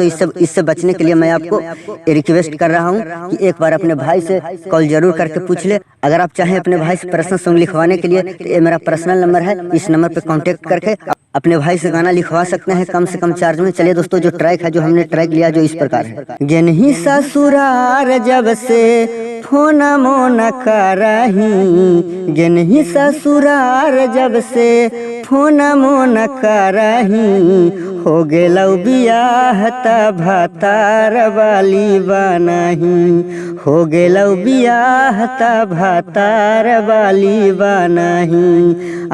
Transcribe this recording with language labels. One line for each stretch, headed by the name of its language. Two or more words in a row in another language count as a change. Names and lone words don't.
Hindi: इससे बचने के लिए मैं आपको रिक्वेस्ट कर रहा हूँ कि एक बार अपने भाई से कॉल जरूर करके पूछ ले। अगर आप चाहें अपने भाई से
English: personal song
Hindi: लिखवाने के लिए तो ये मेरा
English: personal number
Hindi: है, इस नंबर पे कांटेक्ट करके अपने भाई से गाना लिखवा सकते हैं कम से कम चार्ज में। चलिए दोस्तों, जो ट्रैक है जो हमने ट्रैक लिया जो इस प्रकार है।
Angika: गेनही ससुरार जब से फोन मोन करही, गेनही ससुरार जब से फोन मोन करही, हो गेलौ बियाह त भातार वाली बनही, हो गेलौ बियाह त भातार वाली बनही।